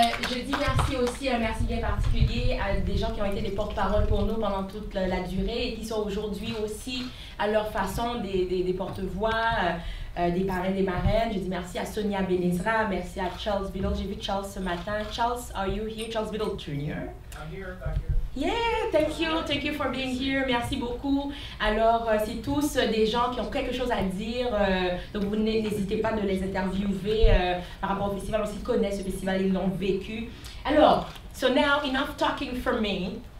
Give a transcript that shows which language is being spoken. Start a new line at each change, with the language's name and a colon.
French: Je dis merci aussi, un merci bien particulier à des gens qui ont été des porte-parole pour nous pendant toute la durée et qui sont aujourd'hui aussi à leur façon des porte-voix, des parrains, des marraines. Je dis merci à Sonia Benezra, merci à Charles Biddle. J'ai vu Charles ce matin. Charles,
English: are you here?
French: Charles Biddle Jr.
English: I'm here, thank you. Yeah, thank you for being here.
French: Merci beaucoup. Alors, c'est tous des gens qui ont quelque chose à dire. Donc, vous n'hésitez pas de les interviewer par rapport au festival. Aussi, ils connaissent ce festival, ils l'ont vécu.
English: Alors, so now, enough talking for me.